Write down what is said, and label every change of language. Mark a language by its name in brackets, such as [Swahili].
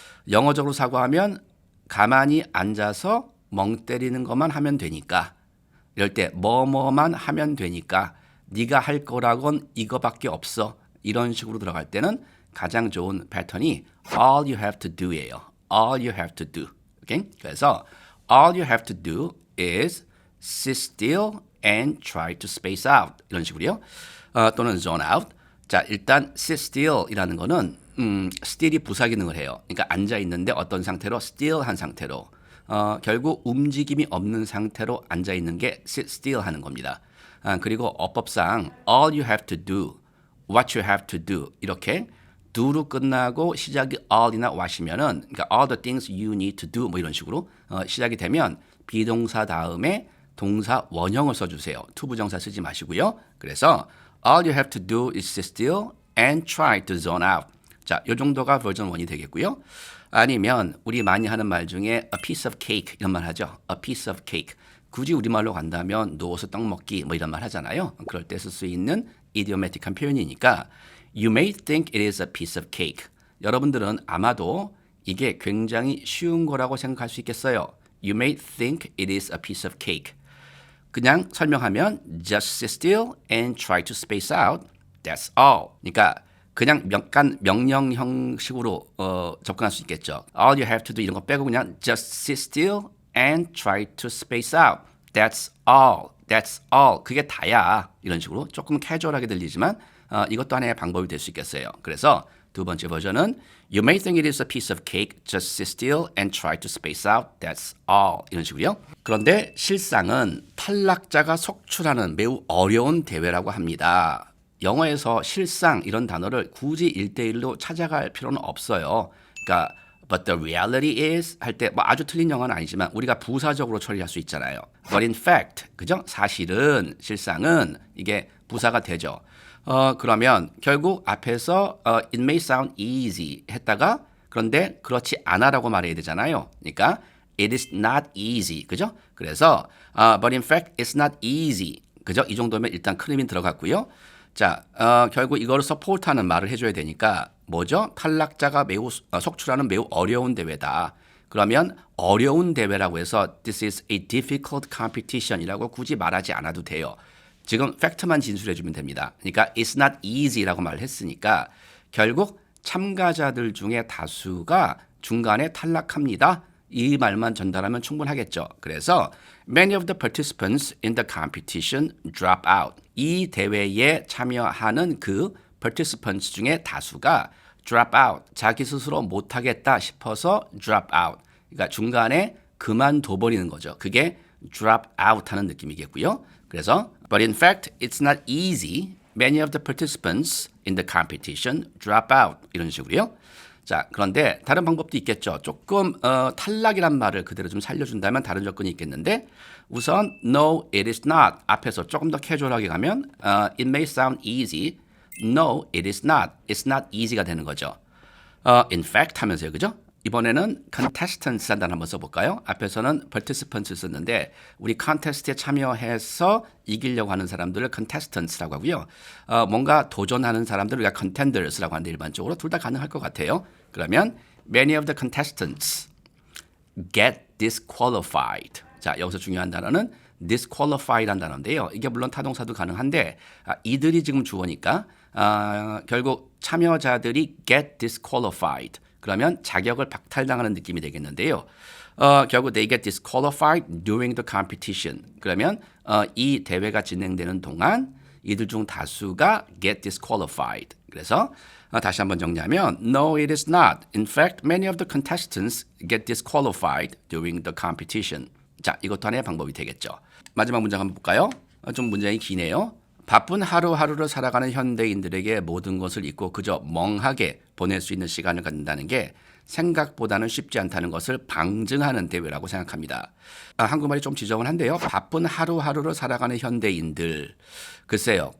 [Korean] 영어적으로 사고하면 가만히 앉아서 멍 때리는 것만 하면 되니까 이럴 때 뭐뭐만 하면 되니까 네가 할 거라곤 이거밖에 없어. 이런 식으로 들어갈 때는 가장 좋은 패턴이 [English] all you have to do [Korean] 예요. [English] all you have to do. Okay? [Korean] 그래서 [English] all you have to do is sit still and try to space out. [Korean] 이런 식으로요. 또는 zone out. 자, 일단 sit still이라는 거는 still이 부사 기능을 해요. 그러니까 앉아 있는데 어떤 상태로 still한 상태로 결국 움직임이 없는 상태로 앉아 있는 게 sit still 하는 겁니다. 그리고 어법상 [English] all you have to do, [Korean] what you have to do 이렇게 do로 끝나고 시작이 all이나 what이면은 그러니까 [English] all the things you need to do [Korean] 뭐 이런 식으로 시작이 되면 비동사 다음에 동사 원형을 써주세요. 투부정사 쓰지 마시고요. [English] 그래서 all you have to do is sit still and try to zone out. [Korean] 자, 이 정도가 버전 1이 되겠고요. 아니면 우리 많이 하는 말 중에 a piece of cake 이런 말 하죠. [English] a piece of cake. [Korean] 굳이 우리말로 간다면 누워서 떡 먹기 뭐 이런 말 하잖아요. 그럴 때 쓸 수 있는 idiomatic한 표현이니까 [English] You may think it is a piece of cake. [Korean] 여러분들은 아마도 이게 굉장히 쉬운 거라고 생각할 수 있겠어요. [English] You may think it is a piece of cake. [Korean] 그냥 설명하면 [English] just sit still and try to space out. That's all. [Korean] 그러니까 그냥 약간 명령 형식으로 접근할 수 있겠죠. [English] All you have to do [Korean] 이런 거 빼고 그냥 [English] just sit still and try to space out. That's all. That's all. [Korean] 그게 다야. 이런 식으로 조금 캐주얼하게 들리지만 이것도 하나의 방법이 될 수 있겠어요. 그래서 두 번째 버전은 [English] You may think it is a piece of cake. Just sit still and try to space out. That's all. [Korean] 이런 식으로요. 그런데 실상은 탈락자가 속출하는 매우 어려운 대회라고 합니다. 영어에서 실상 이런 단어를 굳이 1대1로 찾아갈 필요는 없어요. 그러니까 [English] But the reality is [Korean] 할 때 뭐 아주 틀린 영어는 아니지만 우리가 부사적으로 처리할 수 있잖아요. [English] But in fact, [Korean] 그죠? 사실은 실상은 이게 부사가 되죠. 그러면 결국 앞에서 [English] it may sound easy [Korean] 했다가 그런데 그렇지 않아라고 말해야 되잖아요. 그러니까 [English] it is not easy, [Korean] 그죠? 그래서 [English] but in fact it's not easy, 그죠? [Korean] 이 정도면 일단 큰 의미는 들어갔고요. 자, 결국 이거를 서포트하는 말을 해줘야 되니까 뭐죠? 탈락자가 매우 속출하는 매우 어려운 대회다. 그러면 어려운 대회라고 해서 [English] This is a difficult competition [Korean] 이라고 굳이 말하지 않아도 돼요. 지금 팩트만 진술해주면 됩니다. 그러니까 [English] It's not easy [Korean] 라고 말을 했으니까 결국 참가자들 중에 다수가 중간에 탈락합니다. 이 말만 전달하면 충분하겠죠. [English] 그래서 Many of the participants in the competition drop out. [Korean] 이 대회에 참여하는 그 participants 중에 다수가 drop out. 자기 스스로 못하겠다 싶어서 drop out. 그러니까 중간에 그만둬버리는 거죠. 그게 drop out 하는 느낌이겠고요. [English] 그래서 But in fact, it's not easy. Many of the participants in the competition drop out. [Korean] 이런 식으로요. 자, 그런데 다른 방법도 있겠죠. 조금 탈락이란 말을 그대로 좀 살려준다면 다른 조건이 있겠는데 우선 [English] No, it is not. [Korean] 앞에서 조금 더 캐주얼하게 가면 [English] It may sound easy. No, it is not. It's not easy가 [Korean] 되는 거죠. [English] In fact [Korean] 하면서요. 그죠? 이번에는 contestants 한단 한번 써볼까요? 앞에서는 participants 썼는데 우리 컨테스트에 참여해서 이기려고 하는 사람들을 contestants라고 하고요. 뭔가 도전하는 사람들을 우리가 contenders라고 하는데 일반적으로 둘 다 가능할 것 같아요. [English] 그러면 many of the contestants get disqualified. [Korean] 자, 여기서 중요한 단어는 disqualified라는 단어인데요. 이게 물론 타동사도 가능한데 이들이 지금 주어니까 결국 참여자들이 get disqualified. 그러면 자격을 박탈당하는 느낌이 되겠는데요. [English] 결국 they get disqualified during the competition. [Korean] 그러면 이 대회가 진행되는 동안 이들 중 다수가 get disqualified. 그래서 다시 한번 정리하면 [English] No, it is not. In fact, many of the contestants get disqualified during the competition. [Korean] 자, 이것도 하나의 방법이 되겠죠. 마지막 문장 한번 볼까요? 좀 문장이 기네요. 바쁜 하루하루를 살아가는 현대인들에게 모든 것을 잊고 그저 멍하게 보낼 수 있는 시간을 갖는다는 게 생각보다는 쉽지 않다는 것을 방증하는 대회라고 생각합니다. 한국말이 좀 지저분한데요. 바쁜 하루하루를 살아가는 현대인들. 글쎄요.